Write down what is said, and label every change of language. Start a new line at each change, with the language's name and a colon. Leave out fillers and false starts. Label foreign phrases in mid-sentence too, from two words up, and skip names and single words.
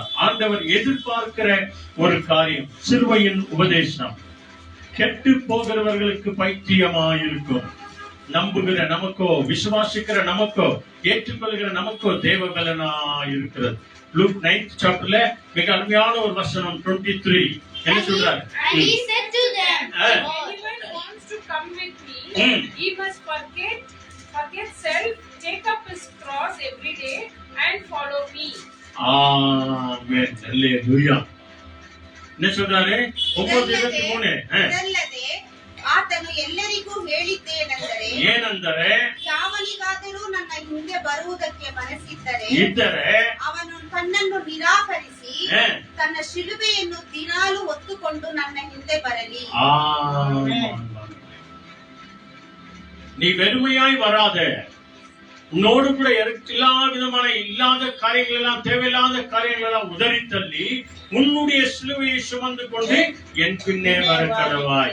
Tamil: ஆண்டவர் எதிர்பார்க்கிற ஒரு காரியம் சிலுவையின் உபதேசம். கெட்டு போகிறவர்களுக்கு பைத்தியமாயிருக்கும். நம்புகிற நமக்கோ, விசுவாசிக்கிற நமக்கோ, ஏற்றுக்கொள்கிற நமக்கோ தேவ பலனா இருக்கிறது. லூக் 9th chapterல மிக அருமையான ஒரு வசனம் 23 என்ன சொல்றார்?
English: And he said to them, Anyone wants to come with me, he must forget self, take up his cross every day and follow me.
Tamil: ஆமென். அல்லேலூயா. என்ன சொல்றாரு? 9:23
Kannada: ಇದಲ್ಲದೆ ಆತನು ಎಲ್ಲರಿಗೂ ಹೇಳಿದ್ದೇನೆಂದರೆ, ಏನೆಂದರೆ ಯಾವನಿಗಾದರೂ ನನ್ನ ಹಿಂದೆ ಬರುವುದಕ್ಕೆ ಮನಸ್ಸಿದ್ದರೆ ಇದ್ದರೆ ಅವನು ತನ್ನನ್ನು ನಿರಾಕರಿಸಿ ತನ್ನ ಶಿಲುಬೆಯನ್ನು ದಿನಾಲು ಹೊತ್ತುಕೊಂಡು ನನ್ನ ಹಿಂದೆ ಬರಲಿ.
Tamil: நீ வெறுமையாய் வராத. உன்னோடு கூட எல்லா விதமான இல்லாத காரியங்கள் எல்லாம், தேவையில்லாத காரியங்கள் எல்லாம் உதறி தள்ளி உன்னுடைய சிலுவையை சுமந்து கொண்டு என் பின்னே வர கடவாய்.